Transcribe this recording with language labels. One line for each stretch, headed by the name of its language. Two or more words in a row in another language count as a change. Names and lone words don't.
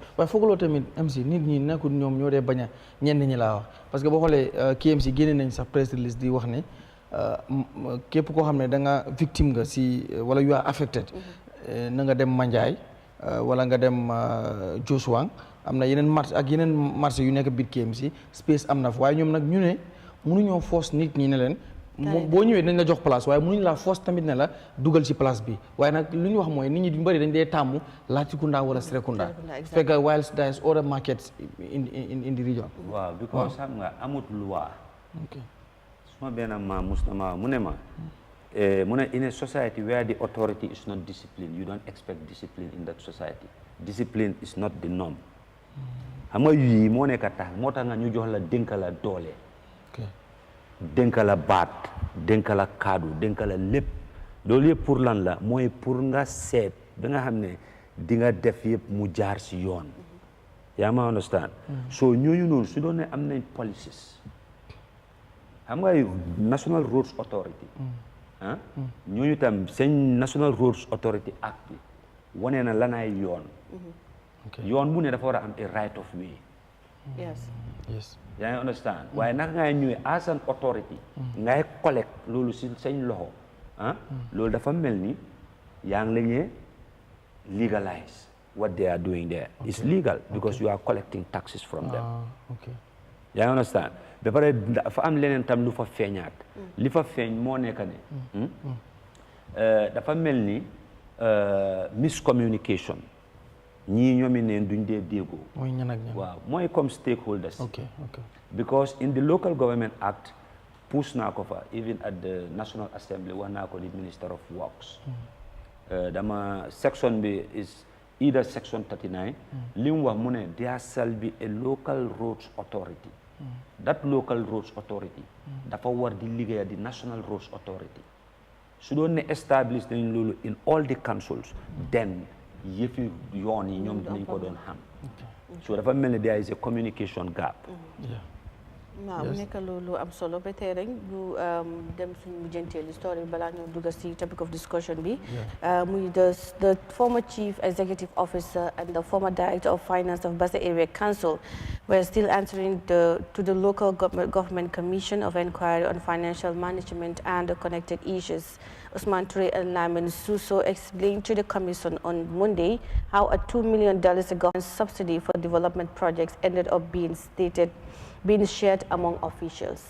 Wolof: waaye fooguloo tamit MC nit ñi nekkul ñoom ñoo dee bañ a ñenn ñi laa wax
French: parce que
Wolof: boo xoolee KMC génne nañ sax
English: press release
Wolof: di wax ne képp koo xam ne da nga victime nga si wala
English: you are affected
Wolof: na nga dem Mandiaye wala nga dem Josuwang am na yeneen marché ak yeneen marché yu nekk biir KMC space am na fa waaye ñoom nag ñu ne mënuñoo force nit ñi ne leen boo ñëwee dañ la jox place waaye mënuñ la force tamit ne la dugal ci place bi waaye nag lu ñu wax mooy nit ñi duñ bëri dañ dee tàmmu Latrikunda wala Serekunda fekk
English: whilst there is other markets in the region.
Wolof: waaw because xam nga amut loi. suma benn maam Mustama mu ne ma mu ne
English: in a society where the authority is not disciplined you don't expect discipline in that society. Discipline is not the norm.
Wolof: xam nga yii moo nekk tax moo tax nga ñu jox la dénk la doole. dénk la baat dénk la kaddu dénk la lépp loolu yëpp pour lan la mooy pour nga seet ba nga xam ne di nga def yëpp mu jaar si yoon. yaa ma understand. so ñooñu noonu su doon ne am nañ policies. xam nga National Roads Authority. ñooñu tam seen National Roads Authority Act bi wane na lanaay yoon. yoon bu ne dafa war a am
English: a right of way.
Wolof: yes. yaa ngi understand waaye naka ngay ñëwee
English: as an authority
Wolof: ngay collect loolu si sañ loxo loolu dafa mel ni yaa ngi la ñee
English: legalize what they are doing there. It's legal because you are collecting taxes from them.
Wolof: yaa ngi understand ba pare dafa am leneen tam lu fa feeñaat li fa feeñ moo nekk ne dafa mel ni miscommunication ñii ñoomi neen duñ dee déggoo. mooy ñan ak ñan. waaw mooy
English: comme stakeholders. because in the local government act push
Wolof: naa ko fa
English: even at the National Assembly
Wolof: wax naa ko di
English: Minister of Works.
Wolof: dama section bi
English: is either section 39. li mu wax mu ne there shall be a local roads authority. that local roads authority.
Wolof: dafa war di liggéeya di National Roads Authority. su doon ne establish nañ loolu
English: in all the councils
Wolof: then yëfi yoon yi ñoom dinañ ko doon xam.
English: so
Wolof: dafa mel ni
English: there is a communication gap.
Wolof: waaw mu nekk loolu am solo ba tey rek ñu dem suñu mujjanteelu story balaa ñoo dugg si
English: topic of discussion
Wolof: bi.
English: muy the former chief executive officer and the former director of finance of Basse Area Council were still answering to the local government commission of inquiry on financial management and connected issues. Usman Ture and Lamin Suso explained to the commission on Monday how a $2 million government subsidy for development projects ended up being shared among officials.